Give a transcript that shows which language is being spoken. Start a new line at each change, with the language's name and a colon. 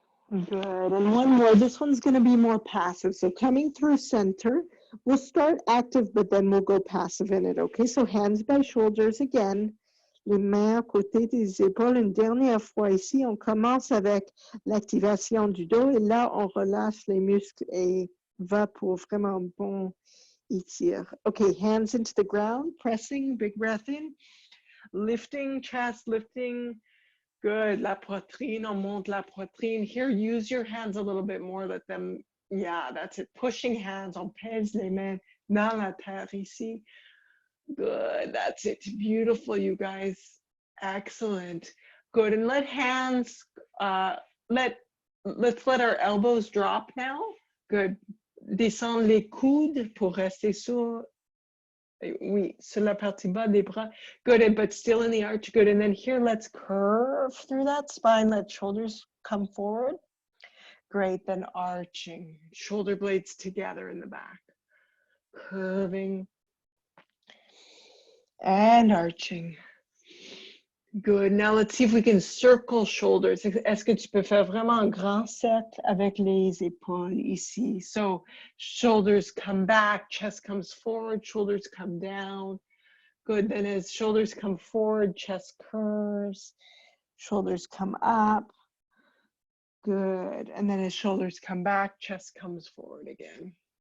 English: Good, and one more. This one's going to be more passive. So coming through center, we'll start active, but then we'll go passive in it, okay? So hands by shoulders again.
French: Les mains à côté des épaules. Une dernière fois ici, on commence avec l'activation du dos et là, on relâche les muscles et va pour vraiment bon étire.
English: Okay, hands into the ground, pressing, big breath in, lifting, chest lifting. Good,
French: la poitrine, on monte la poitrine.
English: Here, use your hands a little bit more, let them, yeah, that's it. Pushing hands,
French: on pèse les mains dans la terre ici.
English: Good, that's it. Beautiful, you guys. Excellent. Good, and let hands, let's let our elbows drop now. Good.
French: Descendre les coudes pour rester sur, oui, sur la partie bas des bras.
English: Good, but still in the arch. Good, and then here, let's curve through that spine. Let shoulders come forward. Great, then arching. Shoulder blades together in the back. Curving. And arching. Good, now let's see if we can circle shoulders.
French: Est-ce que tu peux faire vraiment un grand set avec les épaules ici?
English: So shoulders come back, chest comes forward, shoulders come down. Good, then as shoulders come forward, chest curves, shoulders come up. Good, and then as shoulders come back, chest comes forward again.